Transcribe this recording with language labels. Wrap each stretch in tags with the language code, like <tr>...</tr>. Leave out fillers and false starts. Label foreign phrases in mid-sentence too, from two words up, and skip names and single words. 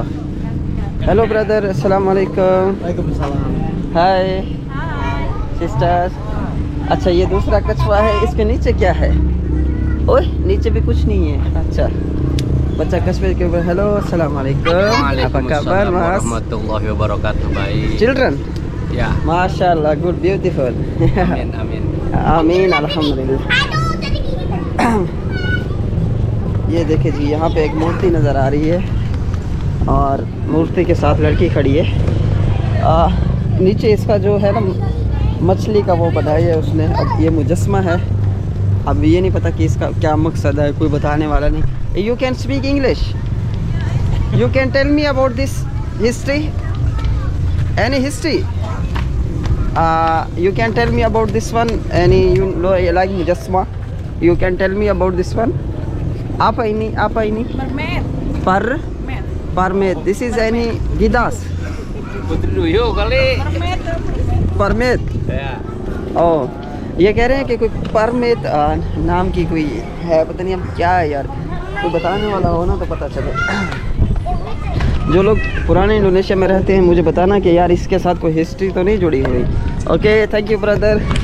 <en>hello brother,</en> <ar>السلام عليكم.</ar> <en>hi sisters.</en> <hi>अच्छा ये दूसरा कछुआ है, इसके नीचे क्या है? ओए नीचे भी कुछ नहीं है। अच्छा बच्चा कछुए के ऊपर।</hi> <ar>हेलो السلام عليكم,</ar> <id>apa kabar mas?</id> <ar>ورحمة الله وبركاته.</ar> <id>Baik.</id> <en>Children?</en> <id>Ya.</id> <en>माशाल्लाह, good, beautiful.</en> <ar>آمين آمين. آمين الحمد لله.</ar> <hi>ये देखे जी यहाँ पे एक मूर्ति नज़र आ रही है और मूर्ति के साथ लड़की खड़ी है। नीचे इसका जो है ना मछली का वो बनाया है उसने। अब ये मुजस्मा है, अब ये नहीं पता कि इसका क्या मकसद है, कोई बताने वाला नहीं।</hi> <en>you can speak English? you can tell me about this history? any history? you can tell me about this one? Any you know like mujasma? You can tell me about this one?</en> <id>Apa ini?</id> <en>Permit. This is any gidas?</en> <id>Putri Duyung kali.</id> <en>Permit.</en> <id>Ya.</id> <hi>Oh ये कह रहे हैं कि कोई परमित नाम की कोई है, पता नहीं अब क्या है यार, कोई बताने वाला हो ना तो पता चले। जो लोग पुराने इंडोनेशिया में रहते हैं मुझे बताना कि यार इसके साथ कोई हिस्ट्री तो नहीं जुड़ी हुई।</hi> <en>okay thank you brother.</en>